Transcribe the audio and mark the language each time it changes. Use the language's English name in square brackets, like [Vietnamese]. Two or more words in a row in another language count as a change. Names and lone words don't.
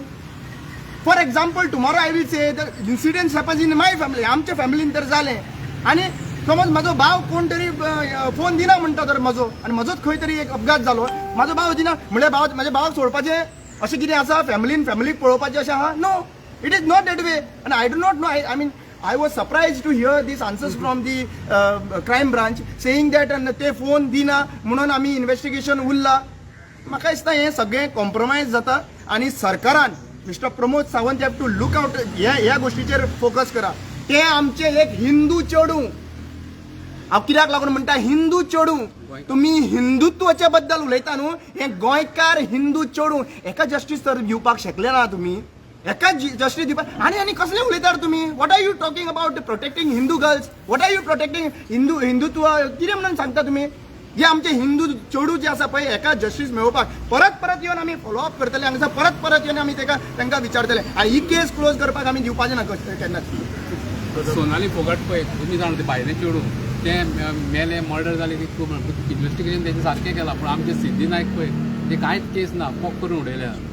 [English] For example tomorrow I will say the incidents happens in my family, [Konkani] आमच्या फॅमिलीन तर जालें. आनी समज म्हाजो भाव कोण तरी फोन दिना म्हणटा तर म्हजो, आनी म्हजोच खंय तरी एक अपघात जालो, म्हाजो भाव दिना म्हणल्यार म्हाज्या भावाक सोडपाचें अशें कितें आसा, फॅमिलीक पळोवपाचें अशें आहा? [English] No, it is not that way. आनी I do not know, I mean I was surprised to hear these answers from the crime branch saying that [Konkani] ते फोन दिना म्हणून आमी इन्व्हेस्टिगेशन उरला. म्हाका दिसता हें सगळें कॉम्प्रोमायज जाता आनी सरकारान मिस्टर प्रमोद सावंत [English] have to look out [Konkani] ह्या गोश्टीचेर फोकस करा. ते आमचे एक हिंदू चेडू, हांव कित्याक लागून म्हणटा हिंदू चेडू, तुमी हिंदुत्वाच्या बद्दल उलयता न्हू, हें गोंयकार हिंदू चेडू, हेका जस्टीस तर दिवपाक शकले ना तुमी, हेका जस्टीस दिवपाक. आनी कसले उलयता तुमी, [English] What are you talking about protecting Hindu girls, what are you protecting Hindutva [Konkani] कितें म्हणून सांगता तुमी. जे आमचे हिंदू चेडू जे आसा पळय हेका जस्टीस मेळोवपाक परत येवन आमी फॉलोअप करतले, हांगासर परत येवन आमी तांकां विचारतले. आनी ही केस क्लोज करपाक आमी दिवपाचें ना केन्नाच. सोनाली फोगाट पळय तुमी जाणा ते भायले चेडू ते मेले मर्डर जाले की खूब इन्व्हेस्टिगेशन तेजें सारकें केलां, पूण आमचे सिद्धी नायक पळय ते कांयच केस ना, पोक करून उडयल्या.